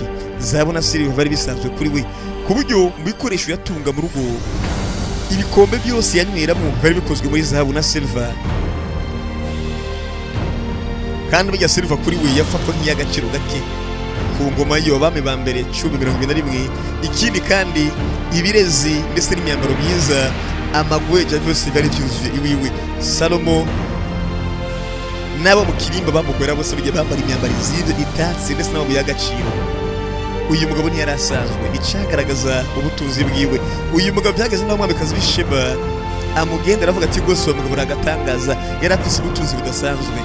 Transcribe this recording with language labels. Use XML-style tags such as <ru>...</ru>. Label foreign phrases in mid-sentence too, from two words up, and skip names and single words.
<rn>Zahabu na silver bari bisanzwe kuri we, ku buryo mu bikoresho yatunga mu rugo, ibikombe byose yanyweramo bari bikozwe muri zahabu na silver. Kandi bijya silver kuri we yafatwa nk'iy'agaciro gake ku ngoma y'abami ba mbere 10:21. Ikindi kandi ibirezi ndetse n'imyambaro myiza, amagweja byose byari byuzuye iwiwe. Salomo nabo mu kirimba bamugwera bose bijya bambara imyambaro nziza itatse ndetse n'amabuye y'agaciro. Uyu mugabo ntiyari asanzwe, icagaragaza ubutunzi bwiwe. Uyu mugabo byageze n'abamwamikazi b'ishema amugendera avuga ati rwose uwo mugabo aragatangaza, yari afise ubutunzi budasanzwe.</rn>